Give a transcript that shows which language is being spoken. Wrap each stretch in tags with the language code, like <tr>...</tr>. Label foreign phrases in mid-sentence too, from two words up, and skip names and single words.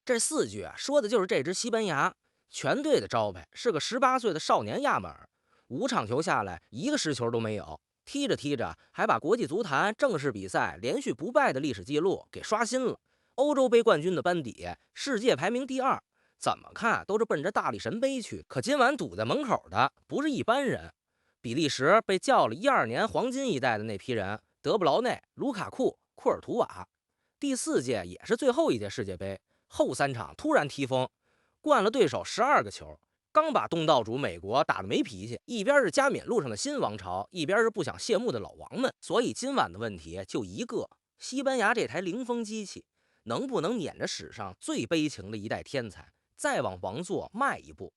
<zh>这4句啊，说的就是这支西班牙全队的招牌是个18岁的少年亚马尔，5场球下来1个失球都没有，踢着踢着还把国际足坛正式比赛连續不敗的歷史記錄給刷新了。歐洲杯冠軍的班底，世界排名第2。怎麼看都是奔着大力神杯去，可今晚堵在門口的不是一般人。比利時被叫了12年黃金一代的那批人，德布勞內、盧卡庫、庫爾圖瓦。第4屆也是最後一屆世界杯，後3場突然踢瘋，灌了對手12個球，剛把東道主美國打得沒脾氣，一邊是加冕路上的新王朝，一邊是不想謝幕的老王們。所以今晚的問題就一個：西班牙這台零封機器能不能攆着史上最悲情的一代天才，再往王座邁一步？</zh>